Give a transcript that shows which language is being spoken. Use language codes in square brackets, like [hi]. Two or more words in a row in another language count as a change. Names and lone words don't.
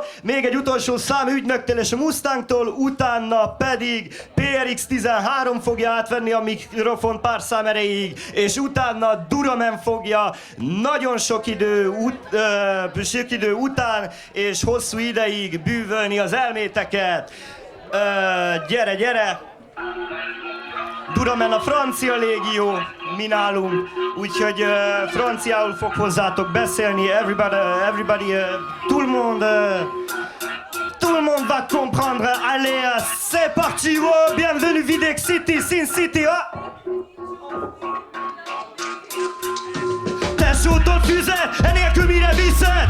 [hu] Még egy utolsó szám ügynöktől és a Mustangtól, utána pedig PRX-13 fogja átvenni a mikrofon pár szám erejéig, és utána Duraman fogja nagyon sok idő után és hosszú ideig bűvölni az elméteket. Gyere! Duramen a francia légió, mi nálunk, úgyhogy franciául fog hozzátok beszélni. [en] Everybody, [fr] tout le monde va comprendre. Allez, c'est parti, oh, bienvenue Videx City, Sin City, oh. [hu] Tesótól füzet, enélkül mire viszed?